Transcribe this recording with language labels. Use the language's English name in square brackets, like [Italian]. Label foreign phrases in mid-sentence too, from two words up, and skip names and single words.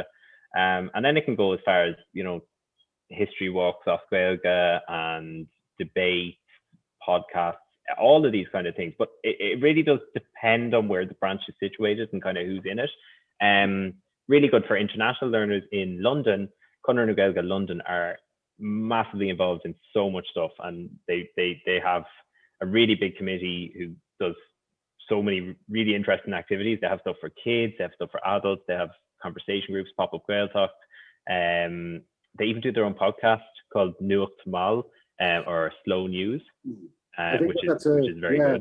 [English] And then it can go as far as, you know, history walks off Gaeilge and debate, podcasts, all of these kind of things. But it really does depend on where the branch is situated and kind of who's in it. Really good for international learners in London. Conradh na Gaeilge London are massively involved in so much stuff, and they have a really big committee who does so many really interesting activities. They have stuff for kids, they have stuff for adults, they have conversation groups, pop-up Gael Talk. They even do their own podcast called Nuacht Mal, or Slow News, which is very good.